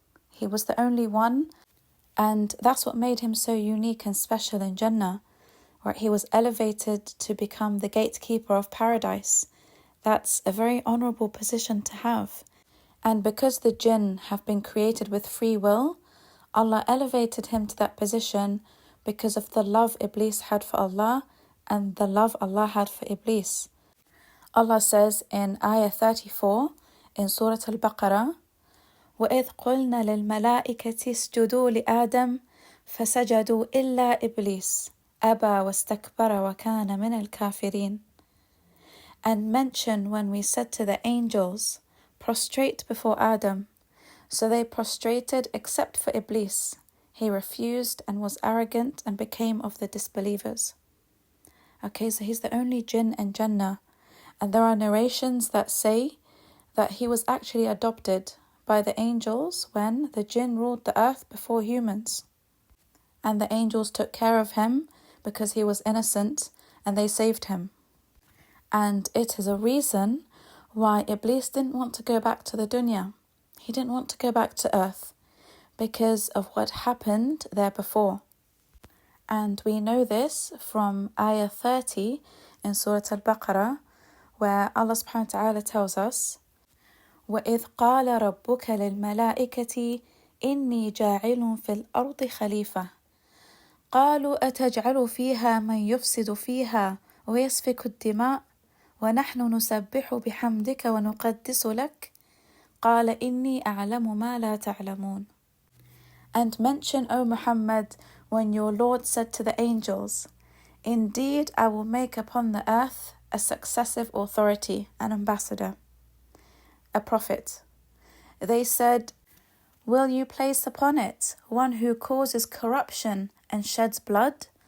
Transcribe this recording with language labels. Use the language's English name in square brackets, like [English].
[English] He was the only one, and that's what made him so unique and special in Jannah, where he was elevated to become the gatekeeper of paradise. That's a very honourable position to have. And because the jinn have been created with free will, Allah elevated him to that position because of the love Iblis had for Allah and the love Allah had for Iblis. Allah says in Ayah 34 in Surah Al-Baqarah, [Arabic] وَإِذْ قُلْنَا لِلْمَلَائِكَةِ اسْجُدُوا لِآدَمَ فَسَجَدُوا إِلَّا إِبْلِيسَ أَبَى وَاسْتَكْبَرَ وَكَانَ مِنَ الْكَافِرِينَ. [English] And mention when we said to the angels, prostrate before Adam. So they prostrated except for Iblis. He refused and was arrogant and became of the disbelievers. Okay, so he's the only jinn in Jannah. And there are narrations that say that he was actually adopted by the angels when the jinn ruled the earth before humans. And the angels took care of him because he was innocent and they saved him. And it is a reason why Iblis didn't want to go back to the dunya. He didn't want to go back to earth because of what happened there before. And we know this from Ayah 30 in Surah Al-Baqarah, where Allah subhanahu wa ta'ala tells us, [Arabic] وَإِذْ قَالَ رَبُّكَ لِلْمَلَائِكَةِ إِنِّي جَاعِلٌ فِي الْأَرْضِ خَلِيفَةً قَالُوا أَتَجْعَلُ فِيهَا مَنْ يُفْسِدُ فِيهَا وَيَسْفِكُ الدِّمَاءَ وَنَحْنُ نُسَبِّحُ بِحَمْدِكَ وَنُقَدِّسُ لَكَ قَالَ إِنِّي أَعْلَمُ مَا لَا تَعْلَمُونَ. [English] And mention, O Muhammad, when your Lord said to the angels, indeed I will make upon the earth a successive authority, an ambassador, a prophet. They said, will you place upon it one who causes corruption and sheds blood?